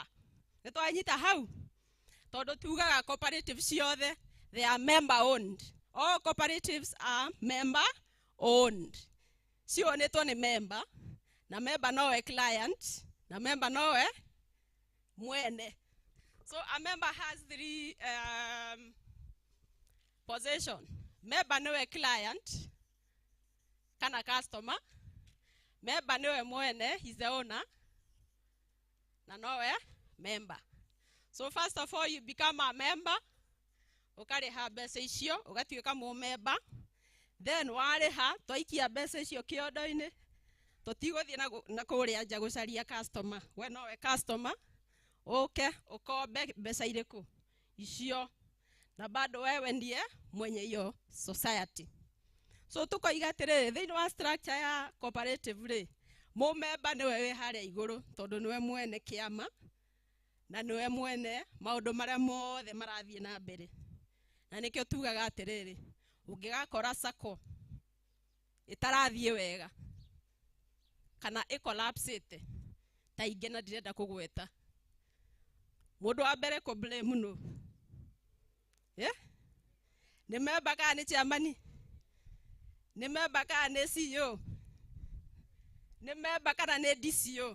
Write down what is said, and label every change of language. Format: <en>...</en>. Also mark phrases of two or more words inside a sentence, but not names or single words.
<ki>Nĩtwanyita hau. Tondũ tugaga cooperative ciothe</ki> <en>they are member owned. All cooperatives are member owned.</en> <ki>Cionetwo ni member, na member nowe client, na member nowe mwene.</ki> <en>So a member has 3 possession.</en> <ki>Member nowe client kana customer. Member nowe mwene,</ki> <en>he's the owner.</en> <ki>Na nowe member.</ki> <en>So first of all, you become a member.</en> <ki>Ukariha mbeca icio, ugatuĩka mũmemba. Then warĩha, twaikia mbeca icio kĩondo-inĩ. Tũtigũthiĩ na kũrĩa nja gũcaria customer. We nowe customer. Ũke, ũkombe mbeca irĩkũ icio.</ki> <sw>Na bado wewe ndiye mwenye hiyo society.</sw> <ki>So tukoiga atĩrĩrĩ, thĩinĩ wa structure ya cooperative rĩ, mũmemba nĩwe wĩ harĩa igũrũ, tondũ nĩwe mwene kĩama. na niwe mwene maundu maria mothe marathie na mbere. Na nikio tugaga atiriri, ungigakora sako itarathie wega kana collapsete ta ingi na ndirenda kugweta, mundu wa mbere ko blame no ni member kana ni chairman, ni member kana ni CEO, ni member kana ni DCO.</ki>